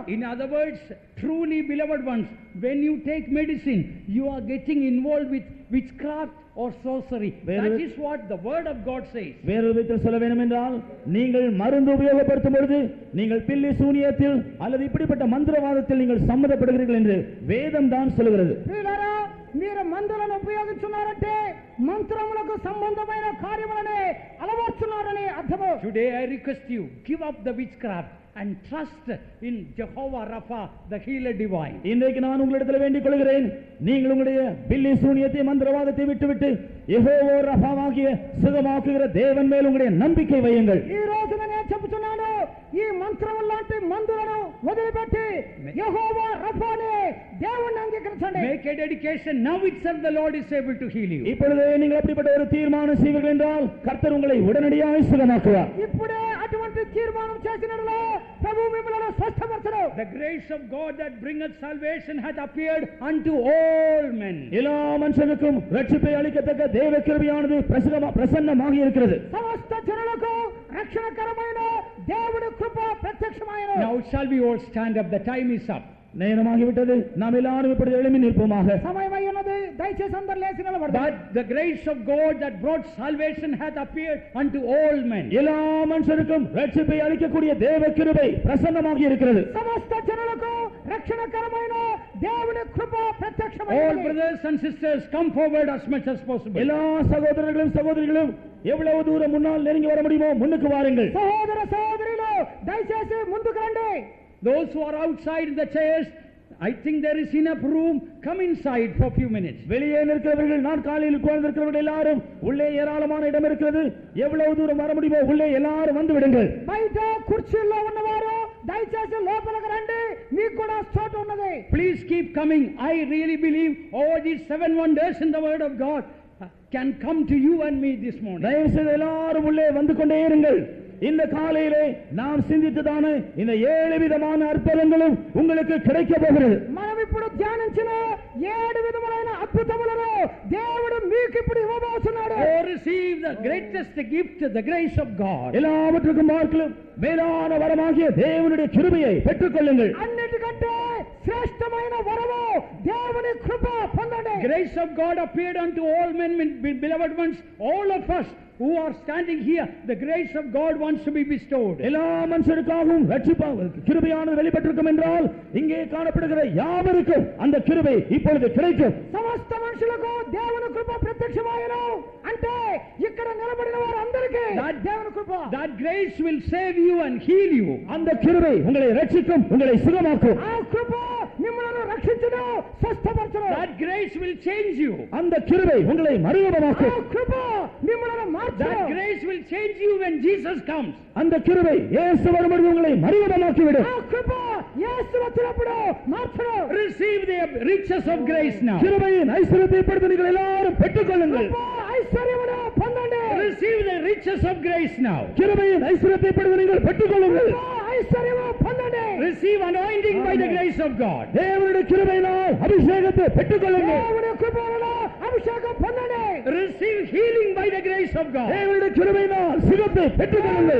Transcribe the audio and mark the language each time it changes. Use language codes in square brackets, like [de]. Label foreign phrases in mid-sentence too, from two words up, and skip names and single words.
[en] In other words, truly beloved ones, when you take medicine, you are getting involved with witchcraft or sorcery. That is what the word of God says. [ta] வேறு விதத்தில் சொல்ல வேண்டும் என்றால், நீங்கள் மருந்து உபயோகப்படுத்தும் பொழுது நீங்கள் பில்லி சூனியத்தில் அல்லது இப்படிப்பட்ட மந்திரவாதத்தில் நீங்கள் சம்மதப்படுகிறீர்கள் என்று வேதம் தான் சொல்கிறது. [te] మీరు మందులను ఉపయోగించున్నారంటే మంత్రములకు సంబంధమైన కార్యములనే అలవర్చున్నారని అర్థము. [en] Today I request you, give up the witchcraft and trust in Jehovah Rapha, the healer divine. [ta] இன்றைக்கு நான் உங்களிடத்தில் வேண்டிக் கொள்கிறேன், நீங்கள் உங்களுடைய பில்லி சூனியத்தை மந்திரவாதத்தை விட்டுவிட்டு யெகோவா ரஃபாவாகிய சுகமாக்குகிற தேவன் மேல் உங்களுடைய நம்பிக்கை வையுங்கள். [te] ఈ రోజున నేను చెబుతున్నాను, ఈ మంత్రముల లాంటి మందులను వదిలిపెట్టి యెహోవా రఫానే దేవుణ్ణి అంగీకరించండి. [en] Make a dedication. Now itself the Lord is able to heal you. [ta] இப்பொழுதே நீங்கள் அப்படிப்பட்ட ஒரு தீர்மானம் செய்வீர்கள் என்றால் கர்த்தர் உங்களை உடனடியாக சுகமாக்குவார். [te] ఇప్పుడే అటువంటి తీర్మానం చేసినట్లే ప్రభువు మిమ్మల్ని స్వస్థపరచును. [en] The grace of God that bringeth salvation hath appeared unto all men. [ta] எல்லா மனுஷனுக்கும் ரட்சிப்பை அளிக்கத்தக்க தேவ கிருபையானது பிரசன்னமாகி இருக்கிறது. [te] సమస్త జనులకు రక్షణకరమైన దేవుని కృప ప్రత్యక్షమైనది. [en] Now shall we all stand up? The time is up. [ta] நேரமாகிவிட்டது, நாம் எல்லாரும் இப்படி எழுப்பி நிற்போமாக. [te] సమయమై ఉన్నది, దయచేసి అందరూ లేచి నిలబడండి. [en] But the grace of God that brought salvation hath appeared unto all men. [ta] எல்லா மனுஷனுக்கும் ரட்சிப்பை அளிக்கக்கூடிய தேவ கிருபை பிரசன்னமாகி இருக்கிறது. [te] సమస్త జనులకు రక్షణకరమైన దేవుని కృప ప్రత్యక్షమైనది. [en] All brothers and sisters, come forward as much as possible. [ta] எல்லா சகோதரர்களும் சகோதரிகளும் எவ்வளவு தூரம் முன்னால் நெருங்கி வர முடியுமோ முன்னுக்கு வாருங்கள். [te] సహోదర సహోదరులు దయచేసి ముందుకు రండి. [en] Those who are outside the chairs, I think there is enough room. Come inside for a few minutes. [ta] வெளியே நிற்கிறவர்கள், நாற்காலியில் உட்கார்ந்திருக்கிறவர்கள் எல்லாரும் உள்ளே ஏராளமான இடம் இருக்கிறது. எவ்வளவு தூரம் வர முடியுமோ உள்ளே எல்லாரும் வந்து விடுங்கள். [te] బయట కుర్చీల్లో ఉన్నవారు దయచేసి లోపలికి రండి, మీకు కూడా చోటు ఉన్నది. [en] Please keep coming. I really believe all these 7 wonders in the word of God can come to you and me this morning. [ta] தயவு செய்து எல்லாரும் உள்ளே வந்து கொண்டே இருங்கள். இந்த காலையிலே நாம் சிந்தித்ததான இந்த 7 விதமான அற்புதங்களும் உங்களுக்கு கிடைக்க போகிறது. [te] మనం ఇప్పుడు ధ్యానించిన 7 విధములైన అద్భుతములను దేవుడు మీకు ఇప్పుడు ఇవ్వబోతున్నాడు. [en] Oh, receive the greatest gift, the grace of God. [ta] எல்லாவற்றுக்கும் பார்க்கலாம் மேலான வரமாகிய தேவனுடைய கிருபையை பெற்றுக்கொள்ளுங்கள். [te] అన్నిటికంటే శ్రేష్టమైన వరము దేవుని కృప పొందండి. [en] Grace of God appeared unto all men, beloved ones, all of us who are standing here. The grace of God wants to be bestowed. [ta] எல்லா மனுஷருக்காகவும் கிருபையானது வெளிப்பட்டிருக்கும் என்றால் இங்கே காணப்படுகிற யாவருக்கும் அந்த கிருபை இப்பொழுது கிடைக்கும். [te] సమస్త మనుషులకు దేవుని కృప ప్రత్యక్షమాయను అంటే ఇక్కడ నిలబడిన వారందరికీ దేవుని కృప. [en] That grace will save you and heal you. [ta] அந்த கிருபை உங்களை ரட்சிக்கும், உங்களை சுகமாக்கும். [te] ఆ కృప మిమ్మల్ని రక్షించును, స్వస్థపరచును. [en] That grace will change you. [ta] அந்த கிருபை உங்களை மறுரூபமாக்கும். [te] ఆ కృప మిమ్మల్ని మార్చును. [en] That grace will change you when Jesus comes. [ta] அந்த கிருபை இயேசு வரும்போது உங்களை மறுரூபமாக்கி விடும். [te] ఆ కృప యేసు వచ్చినప్పుడు మార్చును. [en] Receive the riches of grace now. [ta] கிருபையின் ஐஸ்வரியத்தை இப்பொழுது நீங்கள் எல்லாரும் பெற்றுக்கொள்ளுங்கள். [te] ఐశ్వర్యమును పొందండి. [en] Receive the riches of grace now. [ta] கிருபையின் ஐஸ்வரியத்தை இப்பொழுது நீங்கள் பெற்றுக்கொள்ளுங்கள். [te] ఐశ్వర్యము పొందండి. [en] Receive anointing by the grace of God. [ta] தேவனுடைய கிருபையினால் அபிஷேகத்தை பெற்றுக்கொள்ளுங்கள். [te] దేవుని కృపలో అభిషేకం పొందండి. [en] Receive healing by the grace of God. [ta] தேவனுடைய கிருபையினால் சுகத்தை பெற்றுக்கொள்ளுங்கள்.